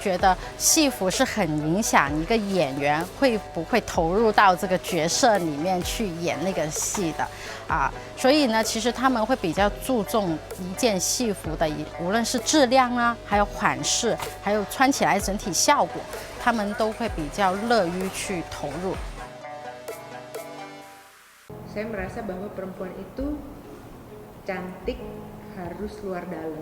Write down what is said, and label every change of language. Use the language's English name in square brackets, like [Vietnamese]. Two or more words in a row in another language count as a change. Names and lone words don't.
[Chinese] 觉得戏服是很影响一个演员会不会投入到这个角色里面去演那个戏的所以呢，其实他们会比较注重一件戏服的，无论是质量啊，还有款式，还有穿起来整体效果，他们都会比较乐于去投入。 [Indonesian] Saya merasa bahwa perempuan itu cantik harus luar dalam.